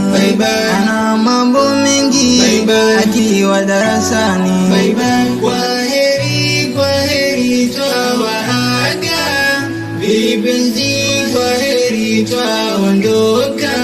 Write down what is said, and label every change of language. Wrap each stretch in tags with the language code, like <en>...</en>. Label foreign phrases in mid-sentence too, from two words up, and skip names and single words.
<en>bye bye.</en> <sw>Ana mambo mengi</sw> <en>bye bye,</en> <sw>akiwa darasani</sw> <en>bye bye.</en> <sw>Kwa heri twawaaga, vipenzi kwa heri twaondoka.</sw>